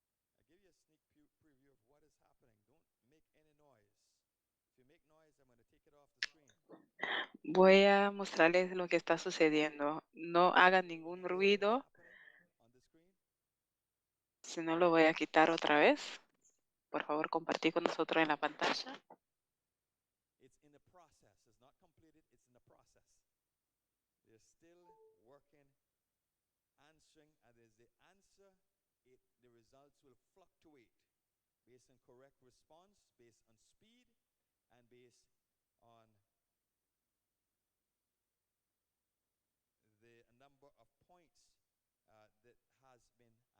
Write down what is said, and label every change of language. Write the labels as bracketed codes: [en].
[en] I give you a sneak preview of what is happening. Don't make any noise. If you make noise, I'm going to take it off the screen. [es] Voy a mostrarles lo que está sucediendo. No hagan ningún [en] What is [es] ruido, [en] happening on the screen? [es] si no lo voy a quitar otra vez. Por favor, compartir con nosotros en la pantalla. [en] It's in the process. It's not completed. It's in the process. They're still working, answering, and as they answer, the results will fluctuate based on correct response, based on speed, and based on the number of points that has been answered.